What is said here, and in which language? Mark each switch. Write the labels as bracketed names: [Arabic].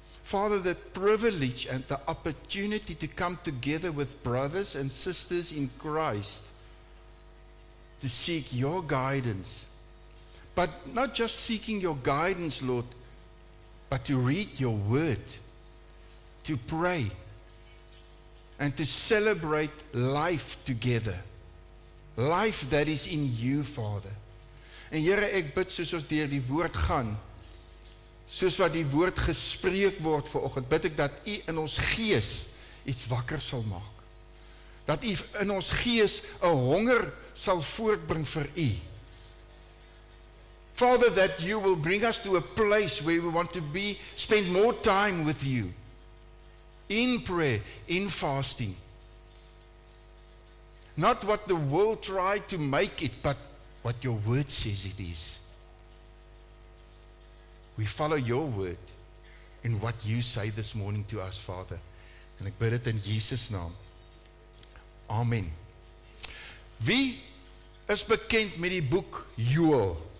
[English] Father, the privilege and the opportunity to come together with brothers and sisters in Christ to seek your guidance. But not just seeking your guidance, Lord, but to read your word, to pray, and to celebrate life together. Life that is in you, Father. [Afrikaans] En Here, ek bid soos ons deur die woord gaan, soos wat die woord gespreek word vanoggend, bid ek dat U in ons gees iets wakker sal maak. Dat U in ons gees 'n honger sal voortbring vir U. [English] Father, that you will bring us to a place where we want to spend more time with you, in prayer, in fasting. Not what the world tried to make it, but what your word says it is. We follow your word in what you say this morning to us, Father. [Afrikaans] En ek bid dit in Jesus naam. Amen. Wie is bekend met die boek Joel?